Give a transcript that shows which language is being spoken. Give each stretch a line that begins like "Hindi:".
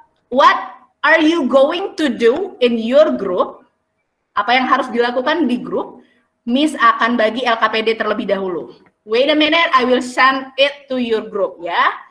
English: What are you going to do in your group?
Indonesian: Apa yang harus dilakukan di grup? Miss akan bagi LKPD terlebih dahulu.
English: Wait a minute, I will send it to your group ya.